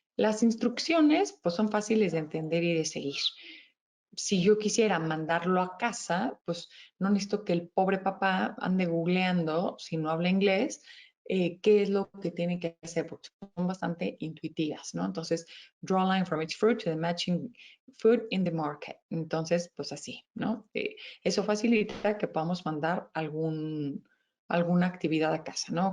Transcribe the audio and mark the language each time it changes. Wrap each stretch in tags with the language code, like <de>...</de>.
<es>Las instrucciones, pues son fáciles de entender y de seguir. Si yo quisiera mandarlo a casa, pues no necesito que el pobre papá ande googleando, si no habla inglés, qué es lo que tiene que hacer, porque son bastante intuitivas, ¿no?</es> <en>Entonces, draw a line from each fruit to the matching food in the market.</en> <es>Entonces, pues así, ¿no? Eso facilita que podamos mandar alguna actividad a casa, ¿no?</es>